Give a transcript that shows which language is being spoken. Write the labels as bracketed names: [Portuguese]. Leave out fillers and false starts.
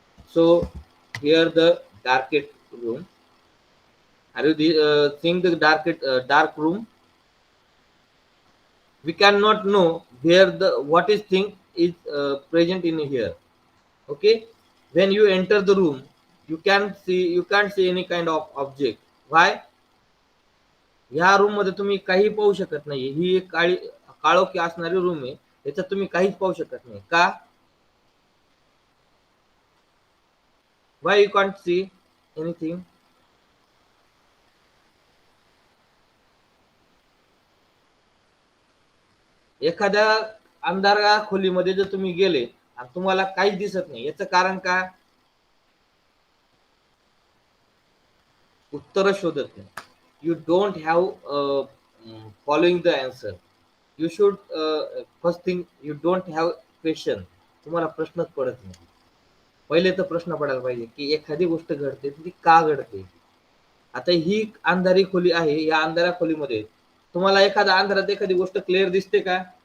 [English] So here the darkest room. Are you seeing the dark room? We cannot know where the what is thing is present in here. Okay, when you enter the room, you can't see any kind of object. Why? [Marathi] ह्या room मध्ये तुम्ही काही पाहू शकत नाही. ही एक काळोखी असणारी रूम आहे, त्याच्यात तुम्ही काहीच पाहू शकत नाही. का? [English] Why you can't see anything? [Marathi] एखाद्या अंधारा खोलीमध्ये जर तुम्ही गेले आणि तुम्हाला काहीच दिसत नाही, याचं कारण काय? उत्तर शोधत नाही. [English] You don't have following the answer. You should first thing you don't have question. [Marathi] तुम्हाला प्रश्नच पडत नाही. पहिले तर प्रश्न पडायला पाहिजे की एखादी गोष्ट घडते ती का घडते. आता ही अंधारी खोली आहे, या अंधाऱ्या खोलीमध्ये तुम्हाला एखादा अंधारात एखादी गोष्ट क्लिअर दिसते का?